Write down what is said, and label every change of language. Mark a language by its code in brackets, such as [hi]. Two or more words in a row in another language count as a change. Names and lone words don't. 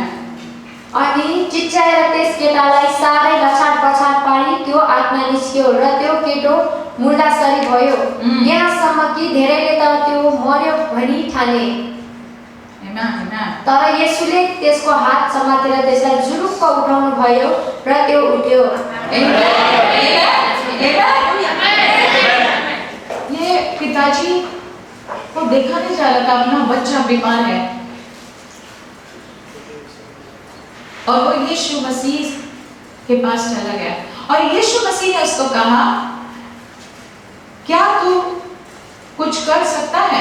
[ne] अनि चिच्याएर त्यस केटालाई साह्रै लछाड पछाड पारी त्यो आत्मा निस्क्यो र त्यो केटो मुर्दासरी भयो। यहाँसम्म कि धेरैले त त्यो मर्यो भनी ठाने। तर येशूले त्यसको हात समातेर त्यसलाई जुरुक्क उठाउनु भयो र त्यो उठ्यो। [hi] ये पिताजी को देखा नहीं जा रहा था, अपना बच्चा बीमार है और वो यीशु मसीह के पास चला गया और यीशु मसीह ने उसको कहा, क्या तू कुछ कर सकता है?